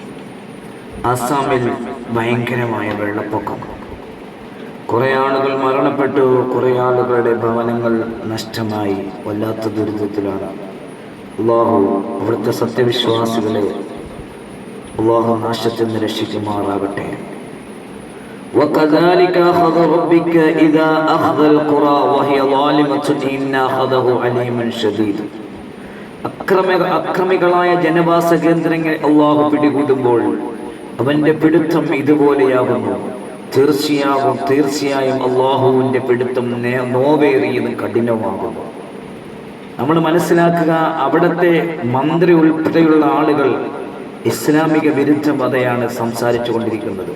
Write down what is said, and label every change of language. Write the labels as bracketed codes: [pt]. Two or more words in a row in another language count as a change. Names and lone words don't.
[ml] ആസാമിൽ ഭയങ്കരമായ വെള്ളപ്പൊക്കം, കുറേ ആളുകൾ മരണപ്പെട്ടു, കുറേ ആളുകളുടെ ഭവനങ്ങൾ നഷ്ടമായി, വല്ലാത്ത ദുരിതത്തിലാണ്. അല്ലാഹു അവിടുത്തെ സത്യവിശ്വാസികളെ അല്ലാഹു നാശത്തിൽ നിന്ന് രക്ഷിക്കുമാറാകട്ടെ. [ar] وَكَذَلِكَ أَخْذُ رَبِّكَ إِذَا أَخْذَ الْقُرَى وَهِيَ ظَالِمَةٌ إِنَّ أَخْذَهُ أَلِيمٌ شَدِيدٌ. [ml] അക്രമികളായ ജനവാസ കേന്ദ്രങ്ങൾ അല്ലാഹു പിടികൂടുമ്പോൾ അവന്റെ പിടുത്തം ഇതുപോലെയാകുന്നു. തീർച്ചയായും അല്ലാഹുവിന്റെ പിടുത്തം നോവേറിയതും കഠിനമാകുന്നു. നമ്മൾ മനസ്സിലാക്കുക, അവിടുത്തെ മന്ത്രി ഉൾപ്പെടെയുള്ള ആളുകൾ ഇസ്ലാമിക വിരുദ്ധ മതയാണ് സംസാരിച്ചു കൊണ്ടിരിക്കുന്നത്.